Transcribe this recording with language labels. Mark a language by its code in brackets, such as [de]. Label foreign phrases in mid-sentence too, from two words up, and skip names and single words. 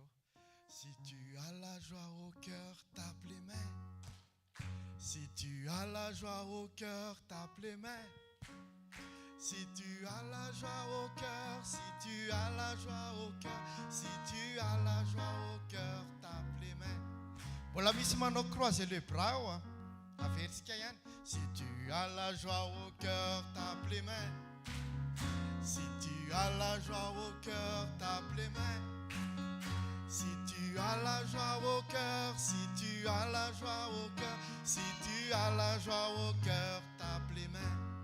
[fr] Si tu as la joie au cœur, tape les mains. Si tu as la joie au cœur, tape les mains. Si tu as la joie au cœur, si tu as la joie au cœur, si tu as la joie au cœur, tape les mains. [mg] Mbola misy manao [fr] croiser les bras [mg] ao averitsika ihany. [fr] Si tu as la joie au cœur, tape les mains. Si tu as la joie au cœur, tape les mains. Si tu as la joie au cœur, si tu as la joie au cœur, si tu as la joie au cœur, tape les mains.